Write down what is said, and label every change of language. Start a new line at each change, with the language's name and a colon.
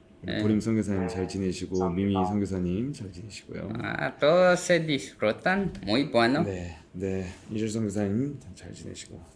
Korean: 우리 보림 선교사님 잘 지내시고 미미 선교사님 잘 지내시고요.
Spanish: Todos se disfrutan, muy bueno.
Korean: 네, 네, 이주 선교사님 잘 지내시고.